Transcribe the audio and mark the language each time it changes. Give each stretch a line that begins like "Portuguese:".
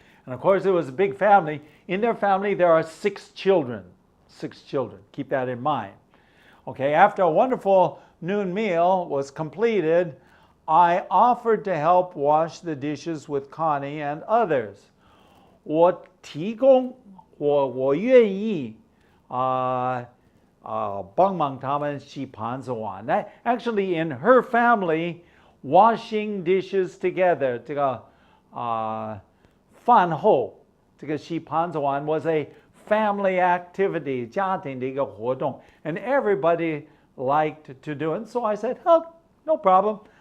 English: And of course, it was a big family. In their family, there are 6 children. 6 children. Keep that in mind. Okay, after a wonderful noon meal was completed, I offered to help wash the dishes with Connie and others.
Chinese: 我提供, 我愿意, 帮忙他们洗盘子碗.
English: Actually, in her family, washing dishes together,
Chinese: 这个饭后, 这个洗盘子碗
English: was a family activity,
Chinese: 家庭的一个活动,
English: and everybody liked to do it. So I said, oh, no problem.